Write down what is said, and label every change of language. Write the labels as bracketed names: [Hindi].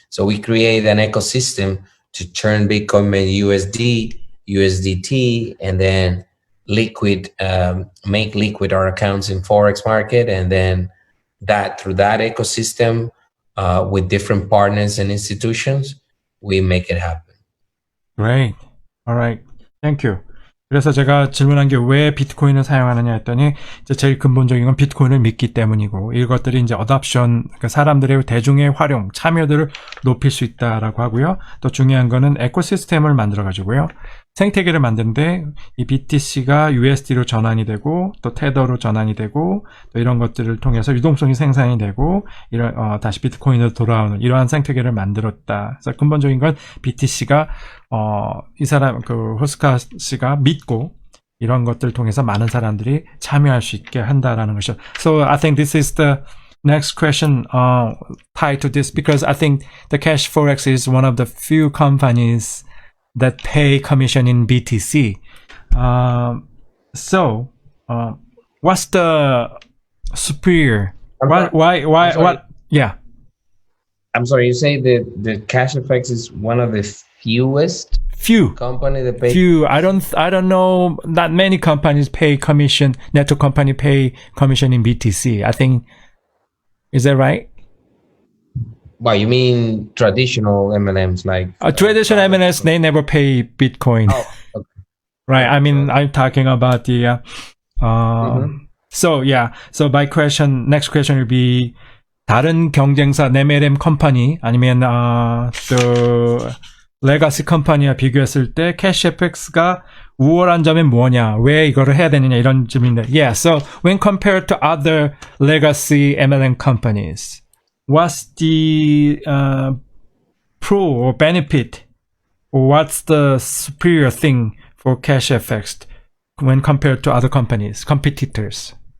[English] So we create an ecosystem to turn Bitcoin into USD, USDT, and then make liquid our accounts in Forex market. And then through that ecosystem, with different partners and institutions, we make it happen. Great. Alright. Thank you. [Korean] 그래서 제가 질문한 게 왜 비트코인을 사용하느냐 했더니 이제 제일 근본적인 건 비트코인을 믿기 때문이고 이것들이 이제 어답션, 그러니까 사람들의 대중의 활용, 참여도를 높일 수 있다라고 하고요. 또 중요한 거는 에코시스템을 만들어 가지고요. 생태계를 만드는데 이 BTC가 USD로 전환이 되고 또 테더로 전환이 되고 또 이런 것들을 통해서 유동성이 생산이 되고 이런 다시 비트코인으로 돌아오는 이러한 생태계를 만들었다. 그래서 근본적인 건 BTC가 이 사람 호스카 씨가 믿고 이런 것들을 통해서 많은 사람들이 참여할 수 있게 한다라는 것이죠. [English] So I think this is the next question tied to this because I think the Cash Forex is one of the few companies that pay commission in BTC. So what's the superior? Why? Yeah. I'm sorry, you say that the Cash FX is one of the few company that pay. Few. I don't know. Not many companies pay commission. Network company pay commission in BTC. I think. Is that right? Well, you mean traditional MLMs like traditional MNS? They never pay Bitcoin. Oh, okay. Right. I mean, I'm talking about the. So yeah. So my next question will be. [Korean] 다른 경쟁사 MLM 컴퍼니 아니면 또 레가시 컴퍼니와 비교했을 때 캐시FX가 우월한 점이 뭐냐, 왜 이거를 해야 되느냐 이런 질문인데, yeah. [English] So when compared to other legacy MLM companies, what's the pro or benefit, or what's the superior thing for CashFX when compared to other competitors?